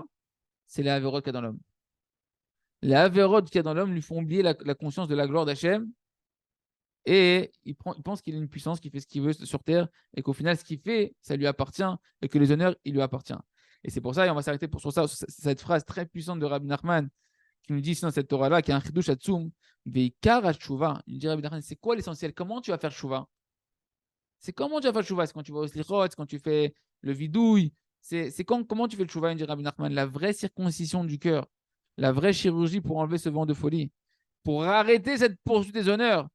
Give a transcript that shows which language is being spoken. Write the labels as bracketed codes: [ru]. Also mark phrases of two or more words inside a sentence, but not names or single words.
[fr] C'est les avérotes qu'il y a dans l'homme. Les avérotes qu'il y a dans l'homme lui font oublier la conscience de la gloire d'Hachem et il pense qu'il a une puissance qui fait ce qu'il veut sur terre et qu'au final, ce qu'il fait, ça lui appartient et que les honneurs, il lui appartient. Et c'est pour ça, et on va s'arrêter sur ça, cette phrase très puissante de Rabbi Nachman qui nous dit ici dans cette Torah-là, qui est un [he] חידוש עצום, ועיקר התשובה. [fr] Il dit Rabbi Nachman, c'est quoi l'essentiel? Comment tu vas faire tshuva? C'est comment tu vas faire tshuva? C'est quand tu vas au slichot, c'est quand tu fais le vidouille. Comment tu fais le tshuva, il dit Rabbi Nachman, la vraie circoncision du cœur, la vraie chirurgie pour enlever ce vent de folie, pour arrêter cette poursuite des honneurs.